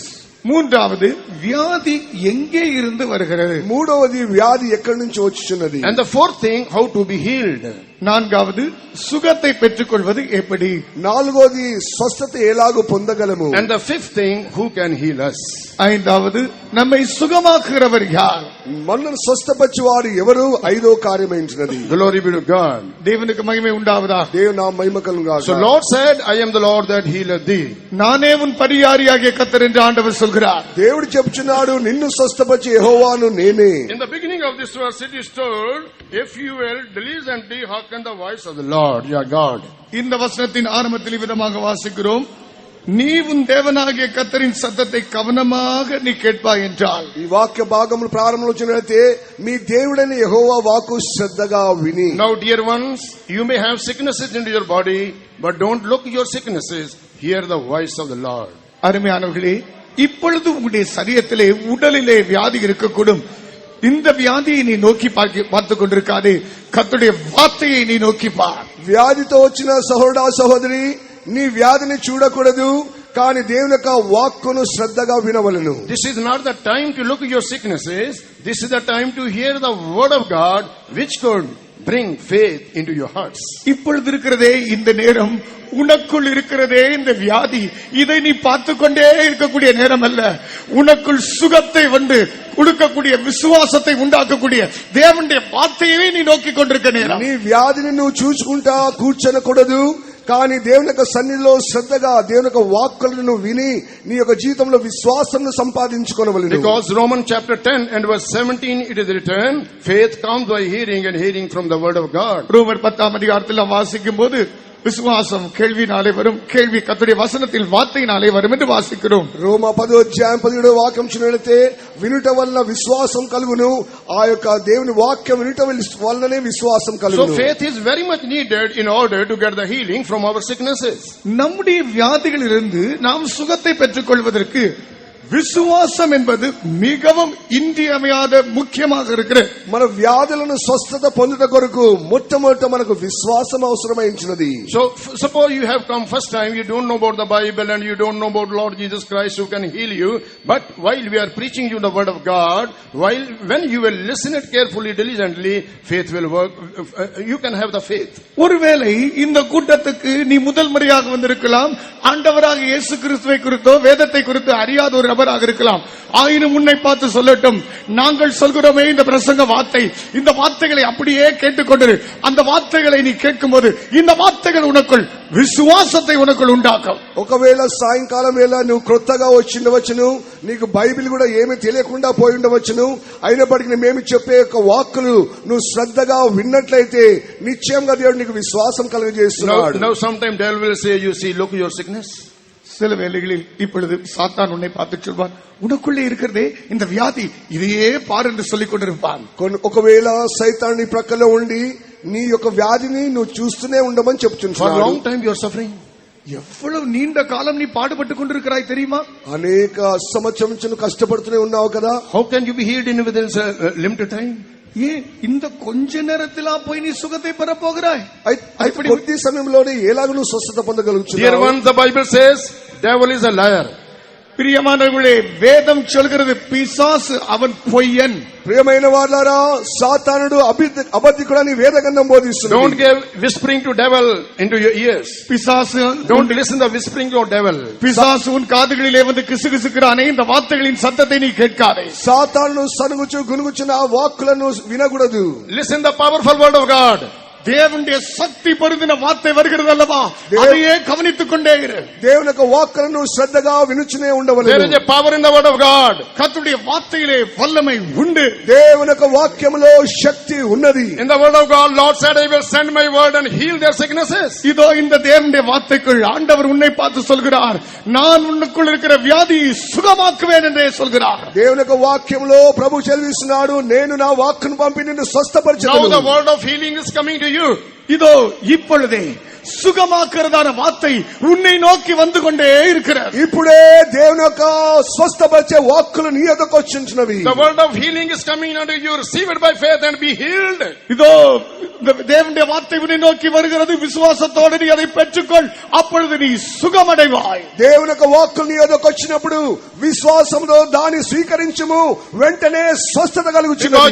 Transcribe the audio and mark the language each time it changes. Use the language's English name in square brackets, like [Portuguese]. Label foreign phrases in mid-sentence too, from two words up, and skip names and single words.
[Tamil] மூன்றாவது வியாதி எங்கே இருந்து வருகிறது. [Telugu] మూడవది వ్యాధి ఎక్కడి నుంచి వచ్చుచున్నది. [English] And the fourth thing, how to be healed. [Tamil] நான்காவது சுகத்தை பெற்றுக்கொள்வது எப்படி. [Telugu] నాలుగోది స్వస్థత ఎలాగో పొందగలము. [English] And the fifth thing, who can heal us. [Tamil] ஐந்தாவது நம்மை சுகமாக்குகிறவர் யார். [Telugu] మనల్ని స్వస్థపరిచేవాడు ఎవరు. ఐదో కార్యమైనది. [English] Glory be to God. [Tamil] தேவனுக்கு மகிமை உண்டாவதாக. [Telugu] దేవుని నామం మహిమ కలుగుగాక. [English] So Lord said, I am the Lord that healeth thee. [Tamil] நானே உன் பரிகாரியாகிய கர்த்தர் என்று ஆண்டவர் சொல்கிறார். [Telugu] దేవుడు చెప్తున్నాడు నిన్ను స్వస్థపరిచే యెహోవాను నేనే. [English] In the beginning of this verse it is told, if you will diligently hearken the voice of the Lord your God. [Tamil] இந்த வசனத்தின் ஆரம்பத்தில் விதமாக வாசிக்கிறோம், நீ உன் தேவனாகிய கர்த்தரின் சத்தத்தை கவனமாக நீ கேட்பாய் என்றால். [Telugu] ఈ వాక్య భాగములు ప్రారంభంలో చూసినట్లయితే మీ దేవుడైన యెహోవా వాక్కు శ్రద్ధగా విని. [English] Now dear ones, you may have sicknesses into your body, but don't look your sicknesses, hear the voice of the Lord. [Tamil] அருமையானவர்களே, இப்பொழுது உங்களுடைய சரீரத்திலே உடலிலே வியாதி இருக்கக்கூடும். இந்த வியாதியை நீ நோக்கி பார்த்துக் கொண்டிருக்காதே, கர்த்தருடைய வார்த்தையை நீ நோக்கி பார். [Telugu] వ్యాధితో వచ్చిన సహోదరా సహోదరి, నీ వ్యాధిని చూడకూడదు, కానీ దేవుని యొక్క వాక్కును శ్రద్ధగా వినవలెను. [English] This is not the time to look at your sicknesses, this is the time to hear the word of God which could bring faith into your hearts. [Tamil] இப்பொழுது இருக்கிறதே இந்த நேரம், உனக்குள் இருக்கிறதே இந்த வியாதி, இதை நீ பார்த்துக் கொண்டே இருக்கக்கூடிய நேரம் அல்ல. உனக்குள் சுகத்தை கொடுக்கக்கூடிய விசுவாசத்தை உண்டாக்கக்கூடிய தேவனுடைய வார்த்தையை நீ நோக்கி கொண்டிருக்க நேரம். [Telugu] నీ వ్యాధిని నువ్వు చూసుకుంటా కూర్చొనకూడదు, కానీ దేవుని యొక్క సన్నిధిలో శ్రద్ధగా దేవుని యొక్క వాక్కులను విని నీ యొక్క జీవితంలో విశ్వాసమును సంపాదించుకొనవలెను. [English] Because Romans chapter 10 and verse 17 it is written, faith comes by hearing and hearing from the word of God. [Tamil] ரோமர் 10 அதிகாரத்தில் வாசிக்கும் போது விசுவாசம் கேள்வினாலே வரும், கேள்வி கர்த்தருடைய வசனத்தில் வார்த்தையினாலே வரும் என்று வாசிக்கிறோம். [Telugu] రోమా 10వ అధ్యాయం 17వ వాక్యం చూసినట్లయితే వినుట వలన విశ్వాసం కలుగును, ఆ యొక్క దేవుని వాక్యం వినుట వలననే విశ్వాసం కలుగును. [English] So faith is very much needed in order to get the healing from our sicknesses. [Tamil] நம்முடைய வியாதிகளிலிருந்து நாம் சுகத்தை பெற்றுக்கொள்வதற்கு விசுவாசம் என்பது மிகவும் இன்றியமையாத முக்கியமாக இருக்கிறது. [Telugu] మన వ్యాధులను స్వస్థత పొందుట కొరకు మొట్టమొదట మనకు విశ్వాసం అవసరమైనది. [English] So suppose you have come first time, you don't know about the Bible and you don't know about Lord Jesus Christ who can heal you, but while we are preaching you the word of God, when you will listen it carefully, diligently, faith will work. You can have the faith. [Tamil] ஒருவேளை இந்த கூட்டத்துக்கு நீ முதல் முறையாக வந்திருக்கலாம், ஆண்டவராக இயேசு கிறிஸ்துவை குறித்தோ வேதத்தை குறித்து அறியாத ஒரு நபராக இருக்கலாம். ஆயினும் உன்னை பார்த்து சொல்லட்டும், நாங்கள் சொல்கிறோமே இந்த பிரசங்க வார்த்தை, இந்த வார்த்தைகளை அப்படியே கேட்டுக்கொண்டிரு. அந்த வார்த்தைகளை நீ கேட்கும் போது இந்த வார்த்தைகள் உனக்குள் విశ్వాసத்தை உனக்குள் உண்டாக்கும். [Telugu] ఒకవేళ సాయంకాలం వేళ నువ్వు క్రొత్తగా వచ్చిండవచ్చును, నీకు బైబిల్ కూడా ఏమీ తెలియకుండా పోయి ఉండవచ్చును, అయినప్పటికీ మేము చెప్పే యొక్క వాక్కులు నువ్వు శ్రద్ధగా విన్నట్లయితే నిశ్చయంగా దేవుడు నీకు విశ్వాసం కలుగజేస్తున్నాడు. [English] Now sometime devil will say, you see, look your sickness. [Tamil] சில வேளைகளில் இப்பொழுது சாத்தான் உன்னை பார்த்து சொல்வான், உனக்குள்ளே இருக்கிறதே இந்த வியாதி, இதையே பாரு என்று சொல்லிக் கொண்டிருப்பான். [Telugu] ఒకవేళ సైతాను నీ ప్రక్కలో ఉండి నీ యొక్క వ్యాధిని నువ్వు చూస్తూనే ఉండమని చెప్తున్నాడు. [English] For a long time you are suffering. [Tamil] எவ்வளவு நீண்ட காலம் நீ பாடுபட்டு கொண்டிருக்கிறாய் தெரியுமா? [Telugu] అనేక సంవత్సరం నుంచి నువ్వు కష్టపడుతూనే ఉన్నావు కదా. [English] How can you be healed in within a limited time? [Tamil] ஏன் இந்த கொஞ்ச நேரத்திலா போய் நீ சுகத்தை பெற போகிறாய்? [Telugu] కొద్ది సమయంలోనే ఎలాగ నువ్వు స్వస్థత పొందగలుగుతున్నావు? [English] Dear ones, the Bible says devil is a liar. [Tamil] பிரியமானவர்களே, வேதம் சொல்கிறது பிசாசு அவன் பொய்யன். [Telugu] ప్రియమైన వారలారా, సాతానుడు అబద్ధికుడని వేదగ్రంథం బోధిస్తుంది. [English] Don't give whispering to devil into your ears. [Tamil] பிசாசு, [English] don't listen the whispering to devil. [Tamil] பிசாசு உன் காதுகளிலே வந்து கிசுகிசுக்கிறானே, இந்த வார்த்தைகளின் சத்தத்தை நீ கேட்காதே. [Telugu] సాతాను సనుగుచు గునుగుచున్న ఆ వాక్కులను వినకూడదు. [English] Listen the powerful word of God. [Tamil] தேவனுடைய சக்தி பொருந்தின வார்த்தை வருகிறது அல்லவா, அதையே கவனித்துக் கொண்டே இரு. [Telugu] దేవుని యొక్క వాక్కులను శ్రద్ధగా వినుచునే ఉండవలెను. [English] There is a power in the word of God. [Tamil] கர்த்தருடைய வார்த்தையிலே வல்லமை உண்டு. [Telugu] దేవుని యొక్క వాక్యములో శక్తి ఉన్నది. [English] In the word of God, Lord said, I will send my word and heal their sicknesses. [Tamil] இதோ இந்த தேவனுடைய வார்த்தைக்குள் ஆண்டவர் உன்னை பார்த்து சொல்கிறார், நான் உனக்குள் இருக்கிற வியாதியை சுகமாக்குவேன் என்றே சொல்கிறார். [Telugu] దేవుని యొక్క వాక్యములో ప్రభు చెల్లిస్తున్నాడు, నేను నా వాక్కును పంపి నిన్ను స్వస్థపరచెదను. [English] Now the word of healing is coming to you. [Tamil] இதோ இப்பொழுதே சுகமாக்குறதான வார்த்தை உன்னை நோக்கி வந்து கொண்டே இருக்கிறது. [Telugu] ఇప్పుడే దేవుని యొక్క స్వస్థపరిచే వాక్కులు నీ యొద్దకు వచ్చుచున్నవి. [English] The word of healing is coming unto you. Receive it by faith and be healed. [Tamil] இதோ தேவனுடைய வார்த்தை உன்னை நோக்கி வருகிறது, விசுவாசத்தோடு நீ அதை பெற்றுக்கொள், அப்பொழுது நீ சுகமடைவாய். [Telugu] దేవుని యొక్క వాక్కులు నీ యొద్దకు వచ్చినప్పుడు విశ్వాసంతో దాన్ని స్వీకరించుము, వెంటనే స్వస్థత కలుగుచున్నది.